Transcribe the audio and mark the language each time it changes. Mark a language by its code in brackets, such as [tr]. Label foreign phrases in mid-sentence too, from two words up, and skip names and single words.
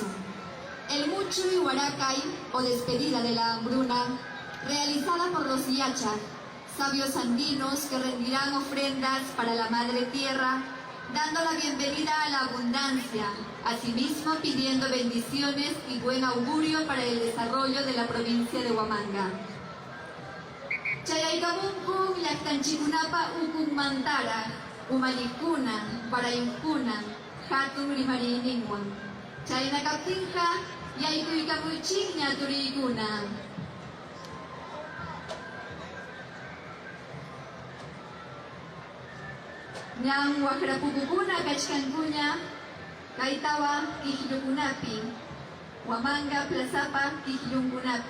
[es] El Muchui Huaracay, o despedida de la hambruna, realizada por los Yacha, sabios andinos que rendirán ofrendas para la Madre Tierra, dando la bienvenida a la abundancia, asimismo pidiendo bendiciones y buen augurio para el desarrollo de la provincia de Huamanga. [qu] Chayaykamunkun llaqtanchikunapa ukun mantara, umallikuna, parayunkuna, hatun rimarininwan. Chaynakaptinqa yaykuykamuychikña turiykuna. Ñan waqrapukukuna kachkankuña kaytawa k'ikllukunapi, Huamanga plazapa k'ikllukunapi.